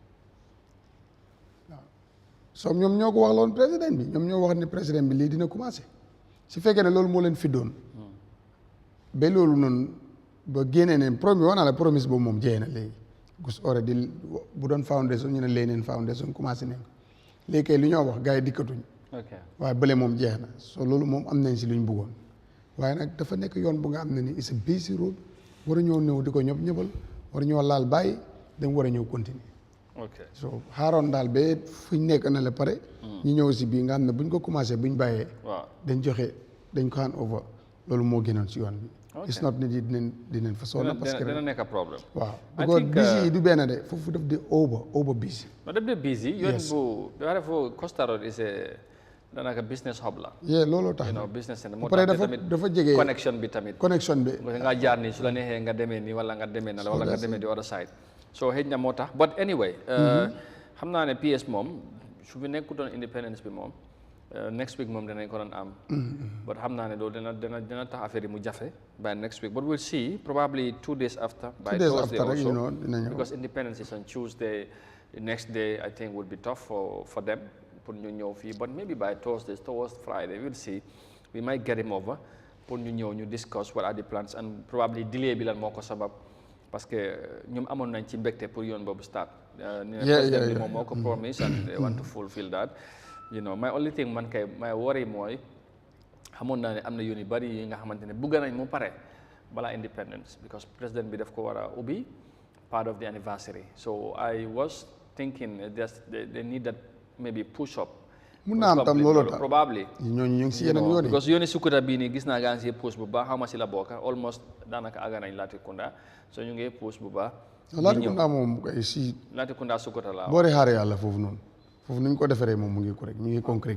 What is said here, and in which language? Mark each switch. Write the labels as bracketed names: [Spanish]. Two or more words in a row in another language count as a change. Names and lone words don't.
[Wolof] waaw soo ñoom ñoo ko wax loon président bi ñoom ñoo wax ne président bi lii dina commencé su fekkee ne loolu moo leen fi doon ba loolu noonu ba génnee ne promis wax naa la promise boobu moom jeex na léegi gus already bu doon foundation ñu ne leneen foundation commencé nañ léegi kay lu ñoo wax gars yi dikkatuñ waaye bële moom jeex na so loolu moom am nañ si luñ bëggoon waaye nag dafa nekk yoon bu nga am ne ni [English] it's a busy road [Wolof] war a ñëw ñëw di ko ñëppal war a ñëw laal bàyyi dañ war a ñëw continuer so xaaroon daal ba fuñ nekk na la pare ñu ñëw si bii nga xam ne buñ ko commencé buñ bàyyee dañ ko [English] hand over [Wolof] loolu moo gënoon si yoon bi [English] it's not [Wolof] nit yi dinañ fa sonn parce que dina nekk problème waaw because busy yi du benn de foofu daf di [English] over busy [Wolof] daf di busy yoon bu dafa def Costa Road is danaka [English] business hub [Wolof] la looloo tax [English] business center [Wolof] moo tax dafa jege connection bi tamit nga jaar nii su la neexee nga demee nii wala nga demee na la wala nga demee di [English] other side [Wolof] so xëy na moo tax [English] but anyway [Wolof] xam naa ne PS moom su fi nekkutoon independence bi moom [English] next week [Wolof] moom danañ ko doon am. but xam naa ne loolu dina tax affaire yi mu jafe [English] by next week but we'll see probably 2 days after. by Thursday also because independence is on Tuesday. The next day I think would be tough for them pour [Wolof] ñu ñëw fii [English] but maybe by Thursday towards Friday we'll see we might get him over pour [Wolof] ñu ñëw ñu [English] discuss what are the plans and probably delay [Wolof] bi lan moo ko sabab [French] parce que [Wolof] ñoom amoon nañ ci mbégte [English] pour [Wolof] yoon boobu [English] start. President [Wolof] bi moom moo ko [English] promise and they want to fulfill that. My only thing my worry [Wolof] mooy xamoon naa ne am na yoon yu bari yi nga xamante ne bëgg nañ mu pare balaa independence because président bi daf ko war a ubbi [English] part of the anniversary so I was thinking they need that maybe push up. [Wolof] mun naa am tam loolu tax [English] probably [Wolof] ñooñu ñu ngi si yeneen yoon yi because yooni Sukuta bii nii gis naa gaa ngi si push bu baax xaw ma si la bokk almost daanaka àgg nañ Latrikunda so ñu ngi push bu baax. Latrikunda moom kay si. Latrikunda Sukuta la boo dee xaaree yàlla foofu noonu foofu nu ñu ko defaree moom mu ngi correct ñu ngi concrete.